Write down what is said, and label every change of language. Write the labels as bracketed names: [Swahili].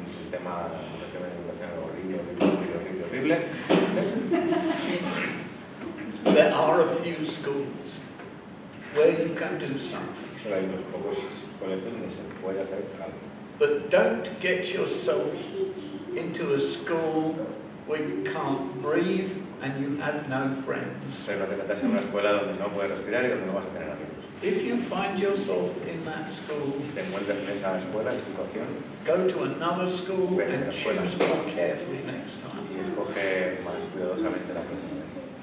[Spanish] tema de educación horrible. [English] There are a few schools where you can do something. [Spanish] Pero hay unos pocos colegios donde se puede hacer algo. [English] But don't get yourself into a school where you can't breathe and you have no friends. [Spanish] Pero no te metas en una escuela donde no puedes respirar y donde no vas a tener amigos. [English] If you find yourself in that school, [Spanish] Si te encuentras en esa escuela, en situación, [English] go to another school and choose more carefully next time. [Spanish] y escoge más cuidadosamente la próxima vez.